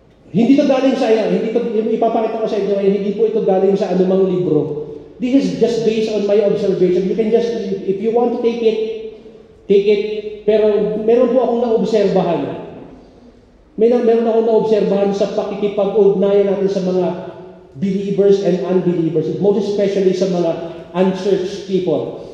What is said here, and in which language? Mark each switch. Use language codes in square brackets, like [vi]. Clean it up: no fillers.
[tl] Hindi ito galing sa hindi ito, ipapakita ko sa inyo, hindi po ito galing sa anumang libro. [en] This is just based on my observation. You can just, if you want to take it, take it. [tl] Pero meron po akong naobserbahan. Meron akong naobserbahan sa pakikipag-ugnayan natin sa mga [en] believers and unbelievers, most especially [tl] sa mga [en] unchurched people.